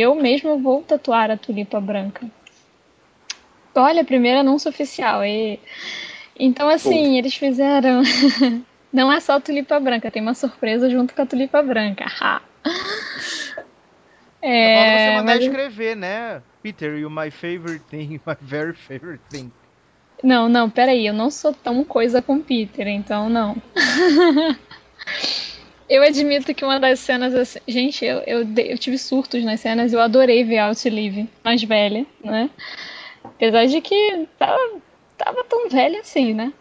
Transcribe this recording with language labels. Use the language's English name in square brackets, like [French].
[Portuguese] Eu mesma vou tatuar a tulipa branca. Olha, primeiro anúncio oficial. Então, assim, eles fizeram... Não é só a tulipa branca, tem uma surpresa junto com a tulipa branca. É, você mandar escrever, né? [English] Peter, you're my favorite thing, my very favorite thing. [Portuguese] Não, peraí, eu não sou tão coisa com Peter, então não. Eu admito que uma das cenas... Gente, eu tive surtos nas cenas, eu adorei ver a Outlive mais velha, né? Apesar de que tava tão velha assim, né?